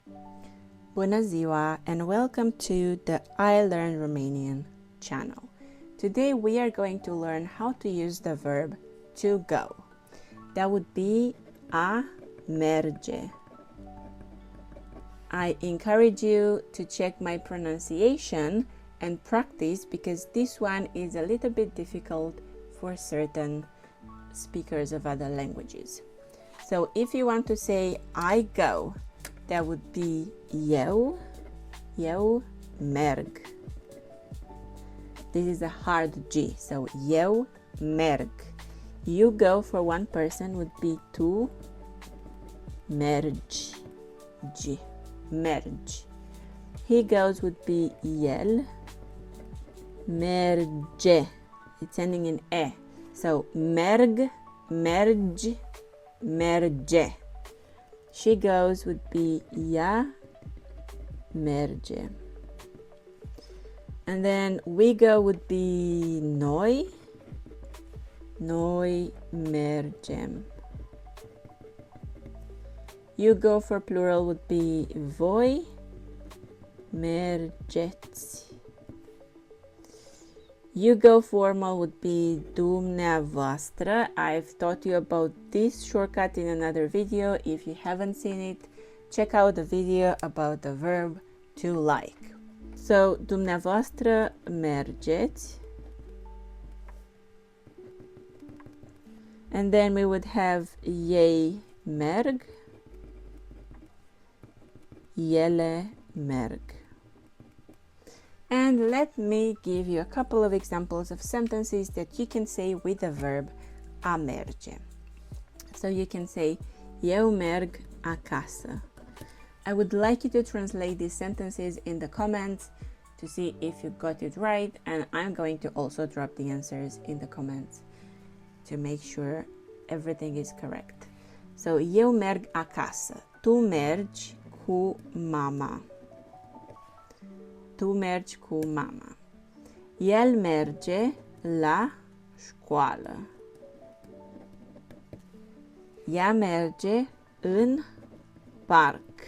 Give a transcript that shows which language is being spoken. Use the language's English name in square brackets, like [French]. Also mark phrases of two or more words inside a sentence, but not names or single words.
[Romanian] Bună ziua [English] and welcome to the I Learn Romanian channel. Today we are going to learn how to use the verb to go. That would be [Romanian] a merge. [English] I encourage you to check my pronunciation and practice because this one is a little bit difficult for certain speakers of other languages. So if you want to say I go, that would be [Romanian] eu merg. [English] This is a hard G, so [Romanian] eu merg. [English] You go for one person would be [Romanian] tu mergi, merge. [English] He goes would be [Romanian] el merge. [English] It's ending in e, so [Romanian] merg, merge, merge. [English] She goes would be [Romanian] ea merge. [English] And then we go would be [Romanian] noi mergem. [English] You go for plural would be [Romanian] voi mergeți. [English] You go formal would be dumneavoastră. I've taught you about this shortcut in another video. If you haven't seen it, check out the video about the verb to like. So, [Romanian] dumneavoastră mergeți. [English] And then we would have [Romanian] ei merg, ele merg. [English] And let me give you a couple of examples of sentences that you can say with the verb [Romanian] a merge. [English] So you can say, [Romanian] eu merg acasă. [English] I would like you to translate these sentences in the comments to see if you got it right, and I'm going to also drop the answers in the comments to make sure everything is correct. So, [Romanian] eu merg acasă. Tu mergi cu mama. Tu mergi cu mama. El merge la școală. Ea merge în parc.